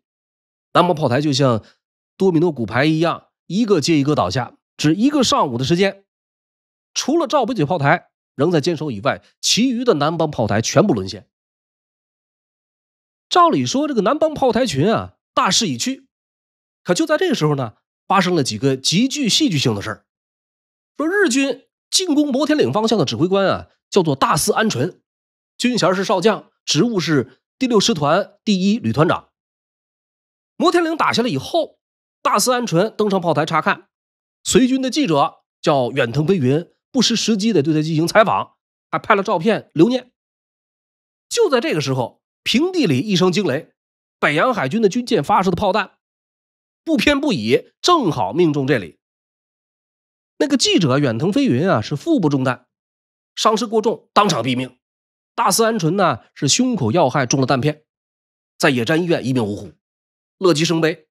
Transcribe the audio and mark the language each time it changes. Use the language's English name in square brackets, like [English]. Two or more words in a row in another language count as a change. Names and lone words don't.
[Chinese] 南邦炮台就像多米諾骨牌一樣，一個接一個倒下，只1個上午的時間，除了赵北嘴炮台仍在堅守以外，其餘的南邦炮台全部淪陷。照理說这個南邦炮台群啊大势已去，可就在這個時候呢，發生了幾個極具戲劇性的事兒。說日軍進攻摩天嶺方向的指揮官啊，叫做大肆安纯，军衔是少将，职務是第6師團第1旅团長。摩天嶺打下来以後，大肆安纯登上炮台查看，隨軍的记者叫遠藤飞云，不失时机的对他进行採訪，還拍了照片留念。就在这個時候，平地裡一聲驚雷，北洋海軍的軍艦發射的炮彈不偏不倚，正好命中這裡。那個記者遠藤飛雲啊，是腹部中彈，傷勢過重，當場毙命。大肆安纯呢，是胸口要害中了彈片，在野戰醫院一命嗚呼，樂極生悲。